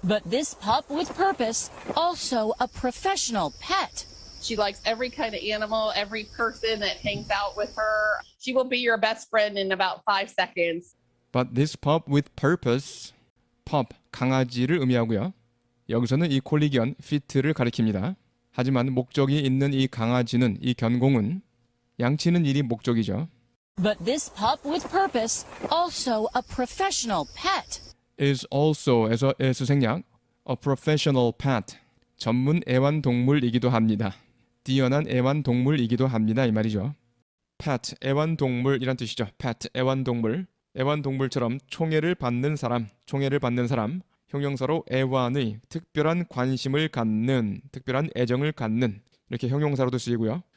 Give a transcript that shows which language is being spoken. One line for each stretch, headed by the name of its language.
English: But this pup with purpose, also a professional pet. She likes every kind of animal, every person that hangs out with her. She will be your best friend in about 5 seconds. But this pup with purpose, pup,
Korean: 강아지를 의미하고요. 여기서는 이 콜리견, fit를 가리킵니다. 하지만 목적이 있는 이 강아지는, 이 견공은 양치는 일이 목적이죠.
English: But this pup with purpose, also a professional pet. is also에서 s 생략, a professional pet,
Korean: 전문 애완동물이기도 합니다. 뛰어난 애완동물이기도 합니다. 이 말이죠. pet, 애완동물이란 뜻이죠. pet, 애완동물. 애완동물처럼 총애를 받는 사람, 형용사로 애완의 특별한 관심을 갖는, 특별한 애정을 갖는, 이렇게 형용사로도 쓰이고요.